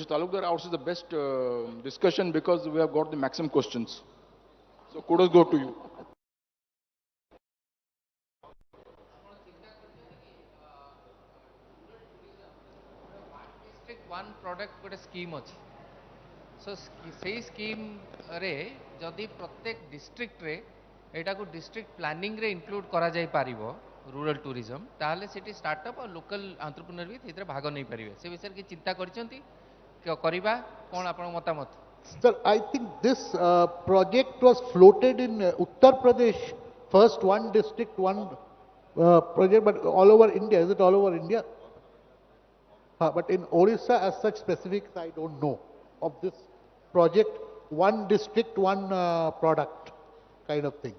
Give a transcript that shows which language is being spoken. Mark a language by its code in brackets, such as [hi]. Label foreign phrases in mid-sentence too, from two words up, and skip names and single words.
[en] Talukdar answers the best discussion because we have got the maximum questions. So kudos go to you. District one product got a scheme [or] ଅଛି so ସେଇ ସ୍କିମ୍ ରେ ଯଦି ପ୍ରତ୍ୟେକ district ରେ ଏଟାକୁ [en] district planning [or] ରେ include କରାଯାଇ ପାରିବ [en] rural tourism [or] ତାହେଲେ ସେଠି startup ଆଉ [en] local entrepreneur [or] ବି ସେଥିରେ ଭାଗ ନେଇ ପାରିବେ ସେ ବିଷୟରେ କି ଚିନ୍ତା କରିଛନ୍ତି କରିବା କ'ଣ ଆପଣଙ୍କ ମତାମତ? [en] Sir, I think this project was floated in Uttar Pradesh, first one district, one project, but all over India. Is it all over India? But in Odisha, as such specifics, I don't know of this project, one district, one product kind of thing.